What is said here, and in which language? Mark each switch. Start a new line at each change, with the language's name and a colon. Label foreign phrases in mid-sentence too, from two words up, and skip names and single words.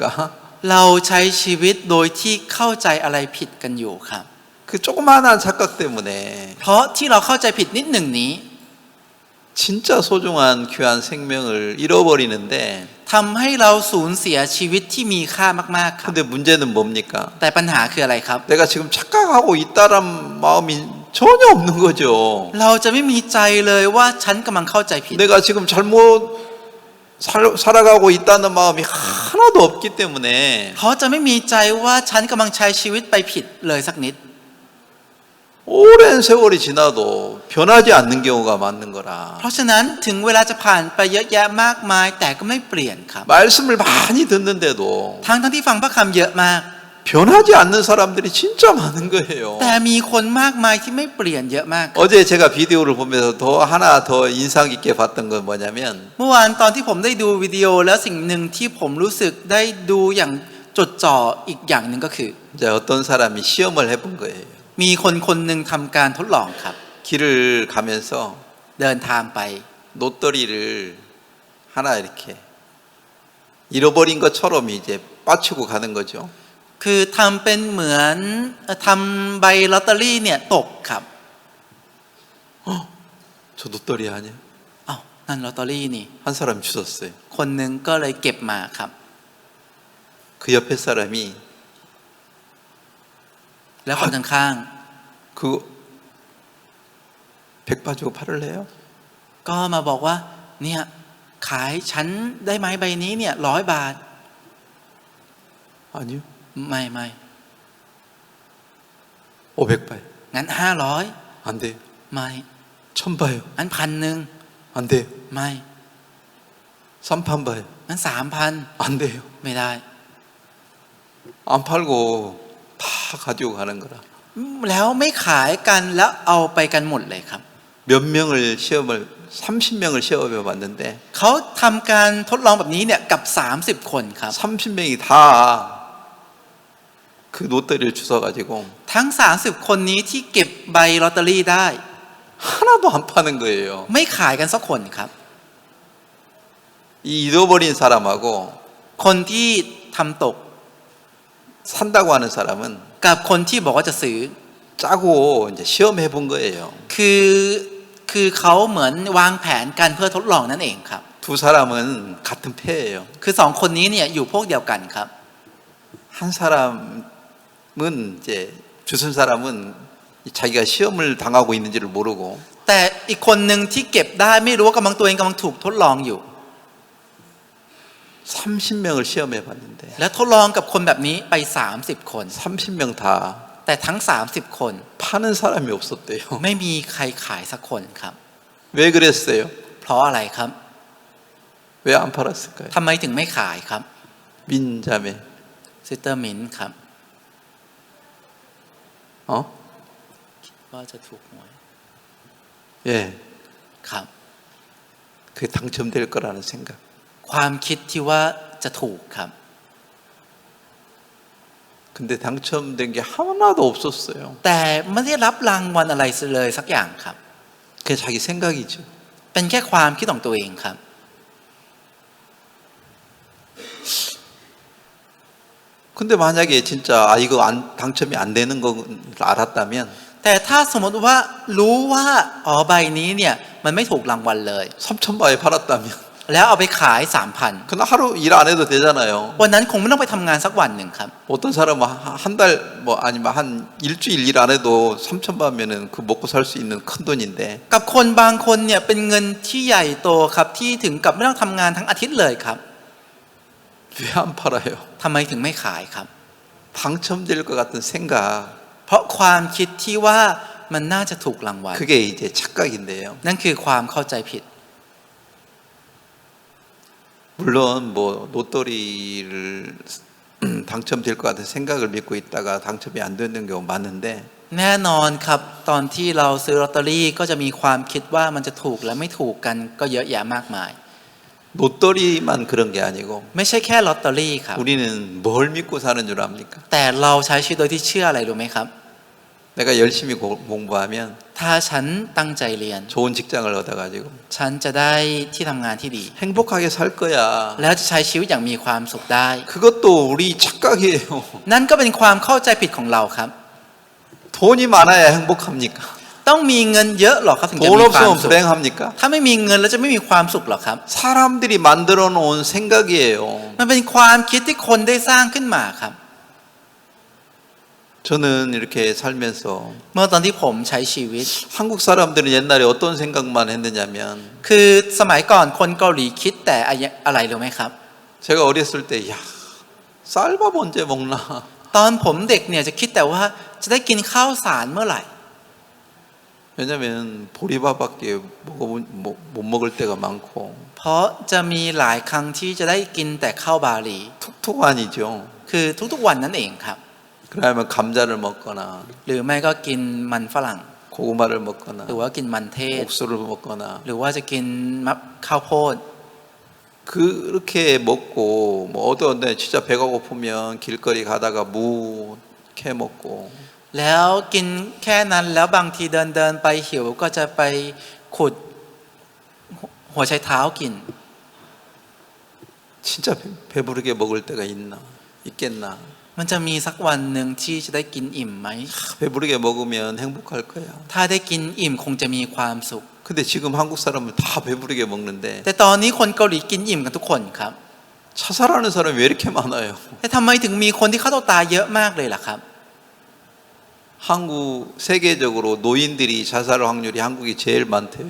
Thai: เราใช้ชีวิตโดยที่เข้าใจอะไรผิดกันอยู่ครับ
Korean: 그 조그마한 착각 때문에
Thai: เพราะที่เราเข้าใจผิดนิดหนึ่งนี้
Korean: 진짜 소중한 귀한 생명을 잃어버리는데
Thai: ทำให้เราสูญเสียชีวิตที่มีค่ามากๆครับ
Korean: 근데 문제는 뭡니까?
Thai: แต่ปัญหาคืออะไรครับ
Korean: 내가 지금 착각하고 있다란 마음이 전혀 없는 거죠.
Thai: เราจะไม่มีใจเลยว่าฉันกำลังเข้าใจผิด
Korean: 내가 지금 잘못 살아가고 있다는 마음이 하나도 없기 때문에
Thai: เพราะจะไม่มีใจว่าฉันกำลังใช้ชีวิตไปผิดเลยสักนิด
Korean: 오랜 세월이 지나도 변하지 않는 경우가 많은 거라.
Thai: เพราะฉะนั้นถึงเวลาจะผ่านไปเยอะแยะมากมายแต่ก็ไม่เปลี่ยนครับ
Korean: 말씀을 많이 듣는데도
Thai: ทั้งที่ฟังพระคำเยอะมาก
Korean: 변하지 않는 사람들이 진짜 많은 거예요.
Thai: แต่มีคนมากมายที่ไม่เปลี่ยนเยอะมาก
Korean: 어제 제가 비디오를 보면서 더 하나 더 인상 깊게 봤던 건 뭐냐면
Thai: เมื่อวานตอนที่ผมได้ดูวิดีโอแล้วสิ่งหนึ่งที่ผมรู้สึกได้ดูอย่างจดจ่ออีกอย่างหนึ่งก็คือ
Korean: 이제 어떤 사람이 시험을 해본 거예요.
Thai: มีคนคนหนึ่งทำการทดลองครับ
Korean: 길을 가면서
Thai: เดินทางไป
Korean: 노떠리를 하나 이렇게 잃어버린 것처럼 이제 빠치고 가는 거죠.
Thai: คือทำเป็นเหมือนทำใบลอตเตอรี่เนี่ยตกครับ
Korean: 저 노떠리 아니야?
Thai: อ้าวนั่นลอตเตอรี่นี่
Korean: 한 사람이 주웠어요.
Thai: คนหนึ่งก็เลยเก็บมาครับ
Korean: 그 옆에 사람이
Thai: แล้วคนข้าง
Korean: 그 백 가지고 팔을래요?
Thai: ๆก็มาบอกว่าเนี่ยขายฉันได้ไหมใบนี้เนี่ย100 บาท
Korean: 아니요.
Thai: ไม่
Korean: 500바요.
Thai: งั้น500
Korean: 안 돼요.
Thai: ไม่
Korean: 1000바요.
Thai: งั้น1,000
Korean: 안 돼요.
Thai: ไม่
Korean: 3판바요.
Thai: งั้น3,000
Korean: 안 돼요.
Thai: ไม่ได้
Korean: 안 팔고 다 가지고 가는 거라.
Thai: แล้วไม่ขายกันแล้วเอาไปกันหมดเลยครับ
Korean: 몇 명을 시험을 30명을 시험해 봤는데
Thai: เขาทำการทดลองแบบนี้เนี่ยกับ30 คนครับ
Korean: 30명이 다 그 노트를 주워 가지고
Thai: ทั้ง30 คนนี้ที่เก็บใบลอตเตอรี่ได้
Korean: 하나도 안 파는 거예요.
Thai: ไม่ขายกันสักคนครับ
Korean: 이 잃어버린 사람하고
Thai: คนที่ทำตก
Korean: 산다고 하는 사람은
Thai: กับคนที่บอกว่าจะซื้อ
Korean: 짜고 이제 시험해 본 거예요.
Thai: คือเขาเหมือนวางแผนกันเพื่อทดลองนั่นเองครับ
Korean: 두 사람은 같은 패예요.
Thai: คือ2 คนนี้เนี่ยอยู่พวกเดียวกันครับ
Korean: 한 사람은 이제 주순 사람은 자기가 시험을 당하고 있는지를 모르고
Thai: แต่อีกคนหนึ่งที่เก็บได้ไม่รู้ว่ากำลังตัวเองกำลังถูกทดลองอยู่
Korean: 30명을 시험해 봤는데
Thai: และทดลองกับคนแบบนี้ไป30 คน
Korean: 30명 다
Thai: แต่ทั้ง30 คน
Korean: 파는 사람이 없었대요.
Thai: ไม่มีใครขายสักคนครับ
Korean: 왜 그랬어요?
Thai: เพราะอะไรครับ
Korean: 왜 안 팔았을까요?
Thai: ทำไมถึงไม่ขายครับ
Korean: 민자매.
Thai: ซิสเตอร์มินครับ
Korean: 어?
Thai: ว่าจะถูกหวย
Korean: 예.
Thai: ครับ
Korean: 그게 당첨될 거라는 생각.
Thai: ความคิดที่ว่าจะถูกครับ
Korean: 근데 당첨된 게 하나도 없었어요.
Thai: แต่ไม่ได้รับรางวัลอะไรเลยสักอย่างครับ
Korean: 그게 자기 생각이죠.
Thai: เป็นแค่ความคิดของตัวเองครับ
Korean: 근데 만약에 진짜 이거 당첨이 안 되는 걸 알았다면
Thai: แต่ถ้าสมมติว่ารู้ว่าอ๋อใบนี้เนี่ยมันไม่ถูกรางวัลเลย
Korean: 3,000바에 팔았다면
Thai: แล้วเอาไปขาย 3,000
Korean: 그날 하루 일 안 해도 되잖아요.
Thai: วันนั้นคงไม่ต้องไปทำงานสักวันหนึ่งครับ
Korean: 어떤 사람은 한 달 뭐 아니면 한 일주일 일 안 해도 3,000바면은 그 먹고 살 수 있는 큰 돈인데
Thai: กับคนบางคนเนี่ยเป็นเงินที่ใหญ่โตครับที่ถึงกับไม่ต้องทำงานทั้งอาทิตย์เลยครับ
Korean: 왜 안 팔아요?
Thai: ทำไมถึงไม่ขายครับ
Korean: 당첨될 것 같은 생각
Thai: เพราะความคิดที่ว่ามันน่าจะถูกรางวัล
Korean: 그게 이제 착각인데요.
Thai: นั่นคือความเข้าใจผิด
Korean: 물론 뭐 로또리를 당첨될 것 같은 생각을 믿고 있다가 당첨이 안 되는 경우 많은데
Thai: แน่นอนครับตอนที่เราซื้อลอตเตอรี่ก็จะมีความคิดว่ามันจะถูกและไม่ถูกกันก็เยอะแยะมากมาย
Korean: 로또리만 그런 게 아니고
Thai: ไม่ใช่แค่ลอตเตอรี่ครับ
Korean: 우리는 뭘 믿고 사는 줄 압니까?
Thai: แต่เราใช้ชีวิตโดยที่เชื่ออะไรรู้ไหมครับ
Korean: 내가 열심히 공부하면
Thai: ถ้าฉันตั้งใจเรียน
Korean: 좋은 직장을 얻어가지고
Thai: ฉันจะได้ที่ทำงานที่ดี
Korean: 행복하게 살 거야.
Thai: แล้วจะใช้ชีวิตอย่างมีความสุขได้
Korean: 그것도 우리 착각이에요.
Thai: นั่นก็เป็นความเข้าใจผิดของเราครับ
Korean: 돈이 많아야 행복합니까?
Thai: ต้องมีเงินเยอะหรอครับถึงจะ
Korean: 돈
Thai: มีความ
Korean: 없으면
Thai: สุข
Korean: 불행합니까?
Thai: ถ้าไม่มีเงินแล้วจะไม่มีความสุขหรอครับ
Korean: 사람들이 만들어 놓은 생각이에요.
Thai: มันเป็นความคิดที่คนได้สร้างขึ้นมาครับ
Korean: 저는 이렇게 살면서
Thai: เมื่อตอนที่ผมใช้ชีวิต
Korean: 한국 사람들은 옛날에 어떤 생각만 했느냐면
Thai: คือสมัยก่อนคนเกาหลีคิดแต่อะไรรู้ไหมครับ
Korean: 제가 어렸을 때 야, 쌀밥 언제 먹나?
Thai: ตอนผมเด็กเนี่ยจะคิดแต่ว่าจะได้กินข้าวสารเมื่อไหร่
Korean: 왜냐면 보리밥밖에 못 먹을 때가 많고
Thai: เพราะจะมีหลายครั้งที่จะได้กินแต่ข้าวบาลี
Korean: 툭툭 아니죠.
Thai: คือทุกๆวันนั่นเองครับ
Korean: 그러면 감자를 먹거나
Thai: หรือไม่ก็กินมันฝรั่ง
Korean: 고구마를 먹거나
Thai: หรือว่ากินมันเทศ
Korean: 옥수를 먹거나
Thai: หรือว่าจะกินข้าวโพด
Korean: 그렇게 먹고 뭐 어두운데 진짜 배가 고프면 길거리 가다가 무 캐 먹고
Thai: แล้วกินแค่นั้นแล้วบางทีเดินไปหิวก็จะไปขุดหัวไชเท้ากิน
Korean: 진짜 배부르게 먹을 때가 있겠나?
Thai: มันจะมีสักวันหนึ่งที่จะได้กินอิ่มไหม
Korean: 배부르게 먹으면 행복할 거야.
Thai: ถ้าได้กินอิ่มคงจะมีความสุข
Korean: 근데 지금 한국 사람은 다 배부르게 먹는데
Thai: แต่ตอนนี้คนเกาหลีกินอิ่มกันทุกคนครับ
Korean: 자살하는 사람이 왜 이렇게 많아요?
Thai: แต่ทำไมถึงมีคนที่ฆ่าตัวตายเยอะมากเลยล่ะครับ
Korean: 한국 세계적으로 노인들이 자살 확률이 한국이 제일 많대요.